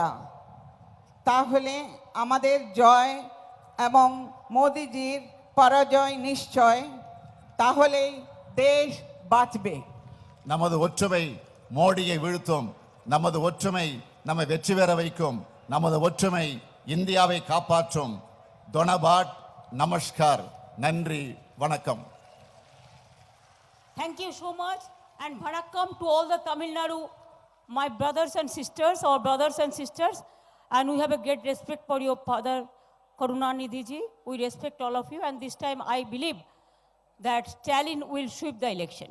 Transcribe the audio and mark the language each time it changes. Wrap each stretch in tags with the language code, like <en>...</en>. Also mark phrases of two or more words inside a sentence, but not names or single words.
<bn>তাহলে আমাদের জয় এবং মোদিজির পরাজয় নিশ্চয়. তাহলেই দেশ বাঁচবে.</bn> <ta>நமது ஒற்றுமை மோடியை வீழ்த்தும். நமது ஒற்றுமை நம்மை வெற்றி பெற வைக்கும். நமது ஒற்றுமை இந்தியாவை காப்பாற்றும். தொனபாட், நமஸ்கார், நன்றி, வணக்கம்.</ta> <en>Thank you so much and vanakkam to all the Tamil Nadu, my brothers and sisters, our brothers and sisters, and we have a great respect for your father Karunanidhi ji. We respect all of you, and this time I believe that Stalin will sweep the election.</en>